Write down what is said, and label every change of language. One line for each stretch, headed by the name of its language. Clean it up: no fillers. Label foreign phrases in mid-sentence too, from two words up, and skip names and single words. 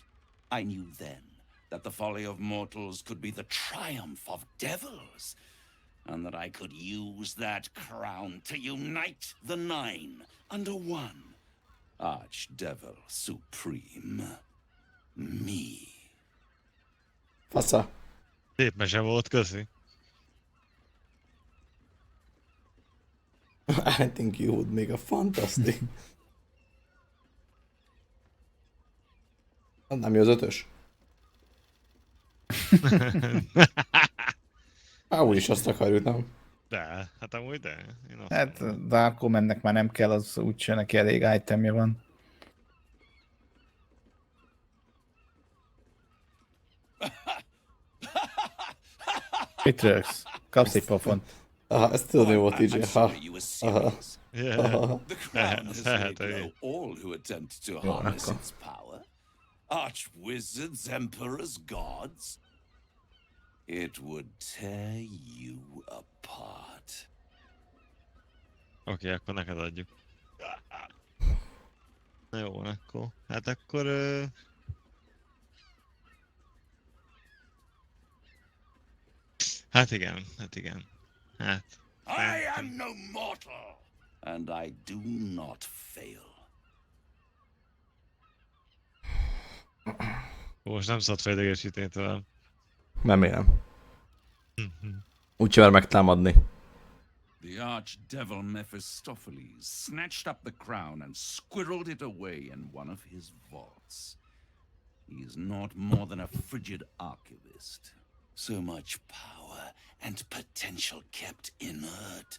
English: I knew then that the folly of mortals could be the triumph of devils, and that I could use that crown to unite the Nine under one. Archdevil Supreme. Me.
Hungarian: Fasza. Szép mese volt, köszi.
English: I think you would make a fantastic.
Hungarian: Nem jó az 5-ös? Úgyis azt akarjuk, nem? De, hát amúgy de. Én azt Hát mondom. Dark Omennek már nem kell, az úgyse neki elég itemje van. Mit rögsz? Kapsz egy pofont. Aha, ezt tudod, mi volt így.
English: I'm
Hungarian: Ha.
English: sorry you were
Hungarian: Aha.
English: serious. Yeah. The crown has laid Hey. low all who attempt to
Hungarian: Jó,
English: harness
Hungarian: akkor.
English: its power. Arch-wizards, emperors, gods. It would tear you apart.
Hungarian: Oké, akkor neked adjuk. Na jó, van akkor. Hát akkor... Hát igen, hát igen. Hát...
English: I am no mortal, and I do not fail.
Hungarian: Most nem szabad fejlegesíteni tovább. Nem élem. Úgyse mer megtámadni.
English: The archdevil Mephistopheles snatched up the crown and squirreled it away in one of his vaults. He is not more than a frigid archivist. So much power and potential kept inert.